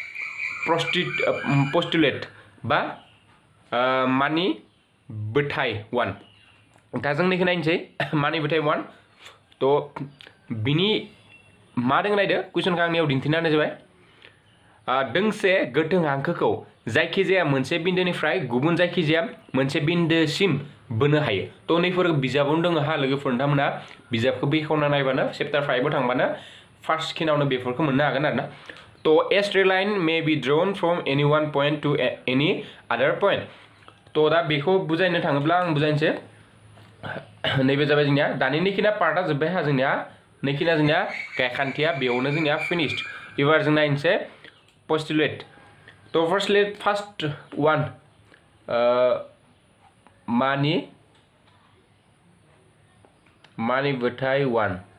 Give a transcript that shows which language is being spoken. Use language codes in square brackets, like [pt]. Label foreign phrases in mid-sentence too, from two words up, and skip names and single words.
[brx] पस्टुलेट बा मानि बोथाय 1 दा जों नैखौ नायनोसै मानि बोथाय 1 तो बिनि मा दों नायदो कुइसनखौ आंनियाव दिन्थिना होनाय जाबाय दोंसे गोथों हांखोखौ जायखिजाया मोनसे बिन्दोनिफ्राय गुबुन जायखिजाया मोनसे बिन्दोसिम बोनो हायो तो नैफोर बिजाबावनो दङ हा लोगोफोर नोंथांमोना बिजाबखौ बेखेवना नायबानो चेप्टार 5 आव थांबानो फार्स्ट खिनावनो बेफोरखौ मोननो हागोन आरोना [en] so a straight line may be drawn from any one point to any other point [brx] तो दा बेखौ बुजायनो थाङोब्ला आं बुजायनोसै नैबे जाबाय जोंनिया दानि नैखिना पार्टआ जोब्बाय हा जोंनिया नैखिना जोंनिया गायखान्थिया बेयावनो जोंनिया फिनिश्ड एबार जों नायनोसै [en] postulate so first one [brx] मानिबोथाय 1